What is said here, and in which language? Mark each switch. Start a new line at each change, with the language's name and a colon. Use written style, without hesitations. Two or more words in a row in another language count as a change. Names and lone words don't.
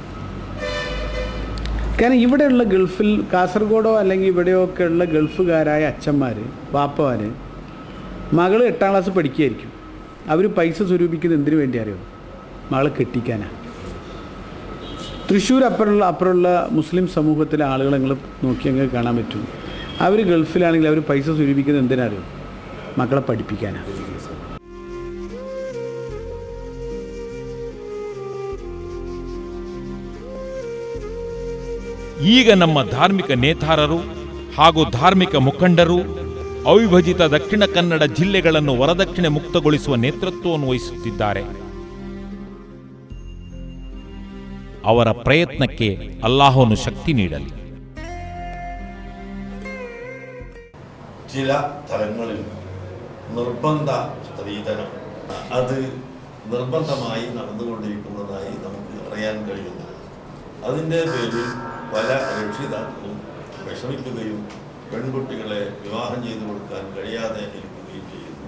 Malayalam: കാരണം ഇവിടെയുള്ള ഗൾഫിൽ കാസർഗോഡോ അല്ലെങ്കിൽ ഇവിടെയൊക്കെ ഉള്ള ഗൾഫുകാരായ അച്ഛന്മാർ വാപ്പമാർ മകൾ 8ാം ക്ലാസ് പഠിക്കുകയായിരിക്കും. അവർ പൈസ സ്വരൂപിക്കുന്നത് എന്തിനു വേണ്ടി അറിയോ? മകളെ കെട്ടിക്കാനാണ്. തൃശ്ശൂർ അപ്പുറമുള്ള മുസ്ലിം സമൂഹത്തിലെ ആളുകളെ നിങ്ങൾ നോക്കി അങ്ങ് കാണാൻ പറ്റും. അവർ ഗൾഫിലാണെങ്കിൽ അവർ പൈസ സ്വരൂപിക്കുന്നത് എന്തിനറിയോ? മക്കളെ പഠിപ്പിക്കാനാണ്.
Kannada: ಈಗ ನಮ್ಮ ಧಾರ್ಮಿಕ ನೇತಾರರು ಹಾಗೂ ಧಾರ್ಮಿಕ ಮುಖಂಡರು ಅವಿಭಜಿತ ದಕ್ಷಿಣ ಕನ್ನಡ ಜಿಲ್ಲೆಗಳನ್ನು ವರದಕ್ಷಿಣೆ ಮುಕ್ತಗೊಳಿಸುವ ನೇತೃತ್ವವನ್ನು ವಹಿಸುತ್ತಿದ್ದಾರೆ. ಅವರ ಪ್ರಯತ್ನಕ್ಕೆ ಅಲ್ಲಾಹನು ಶಕ್ತಿ ನೀಡಲಿ.
Malayalam: ചില തലങ്ങളിൽ നിർബന്ധ സ്ത്രീധനം അത് നിർബന്ധമായി നടന്നുകൊണ്ടിരിക്കുന്നതായി നമുക്ക് അറിയാൻ കഴിയുന്നു. അതിൻ്റെ പേരിൽ പല രക്ഷിതാക്കളും വിഷമിക്കുകയും പെൺകുട്ടികളെ വിവാഹം ചെയ്തു കൊടുക്കാൻ കഴിയാതെ ഇരിക്കുകയും ചെയ്യുന്നു.